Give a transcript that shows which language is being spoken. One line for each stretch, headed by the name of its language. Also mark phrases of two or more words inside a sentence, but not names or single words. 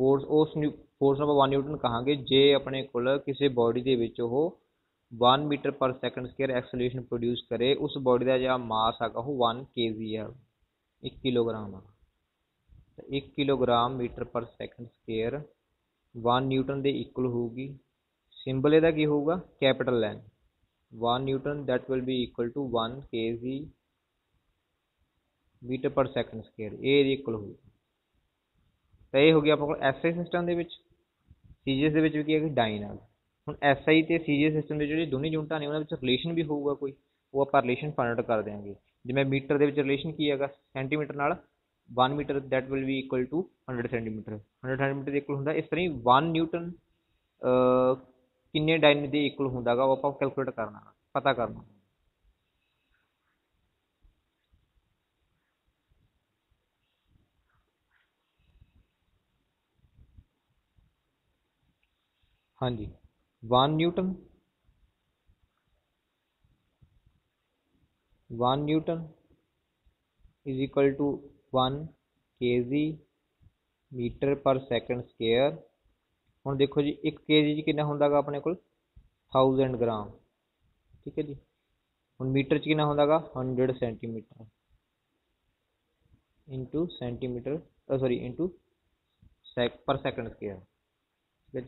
Punjabi: ਫੋਰਸ ਫੋਰਸ ਨੂੰ ਆਪਾਂ 1 ਨਿਊਟਨ ਕਹਾਂਗੇ ਜੇ ਆਪਣੇ ਕੋਲ ਕਿਸੇ ਬੋਡੀ ਦੇ ਵਿੱਚ ਉਹ 1
English: meter per second square acceleration produce
Punjabi: ਕਰੇ, ਉਸ ਬੋਡੀ ਦਾ ਜਿਹੜਾ ਮਾਸ ਹੈਗਾ ਉਹ 1 kg ਹੈ, 1 ਕਿਲੋਗ੍ਰਾਮ ਆ। 1
English: kilogram meter per second square
Punjabi: 1 ਨਿਊਟਨ ਦੇ ਇਕੁਅਲ ਹੋਊਗੀ। ਸਿੰਬਲ ਇਹਦਾ ਕੀ ਹੋਊਗਾ,
English: capital N,
Punjabi: 1 ਨਿਊਟਨ
English: that will be equal to 1 kg meter per second square,
Punjabi: ਇਹ ਇਹਦੇ ਇਕੁਅਲ ਹੋਊਗਾ। ਤਾਂ ਇਹ ਹੋ ਗਿਆ ਆਪਣੇ ਕੋਲ SI ਸਿਸਟਮ ਦੇ ਵਿੱਚ। CGS ਦੇ ਵਿੱਚ ਵੀ ਕੀ ਹੈ ਕਿ ਡਾਈਨ ਆ। ਹੁਣ SI ਅਤੇ CGS ਸਿਸਟਮ ਦੇ ਜਿਹੜੇ ਦੋਨੇ ਯੂਨਿਟਾਂ ਨੇ, ਉਹਨਾਂ ਵਿੱਚ ਰਿਲੇਸ਼ਨ ਵੀ ਹੋਊਗਾ ਕੋਈ, ਉਹ ਆਪਾਂ
English: relation find out
Punjabi: ਕਰ ਦਿਆਂਗੇ। ਜਿਵੇਂ ਮੀਟਰ ਦੇ ਵਿੱਚ ਰਿਲੇਸ਼ਨ ਕੀ ਹੈਗਾ, ਸੈਂਟੀਮੀਟਰ ਨਾਲ 1 ਮੀਟਰ
English: that will be equal to 100 centimeter,
Punjabi: 100 ਸੈਂਟੀਮੀਟਰ ਦੇ ਇਕੁਅਲ ਹੁੰਦਾ। ਇਸ ਤਰ੍ਹਾਂ ਹੀ 1 ਨਿਊਟਨ ਕਿੰਨੇ ਡਾਈਨ ਦੇ ਇਕੁਅਲ ਹੁੰਦਾ ਗਾ, ਉਹ ਆਪਾਂ ਕੈਲਕੂਲੇਟ ਕਰਨਾ, ਪਤਾ ਕਰਨਾ।
English: ਹਾਂਜੀ, 1 newton is equal to 1 kg meter per second square.
Punjabi: ਹੁਣ ਦੇਖੋ ਜੀ, 1 kg 'ਚ ਕਿੰਨਾ ਹੁੰਦਾ ਗਾ ਆਪਣੇ ਕੋਲ, 1000 ਗ੍ਰਾਮ, ਠੀਕ ਹੈ ਜੀ। ਹੁਣ ਮੀਟਰ 'ਚ ਕਿੰਨਾ ਹੁੰਦਾ ਗਾ,
English: 100 centimeter into centimeter, sorry into per second square,
Punjabi: ਠੀਕ ਹੈ ਜੀ।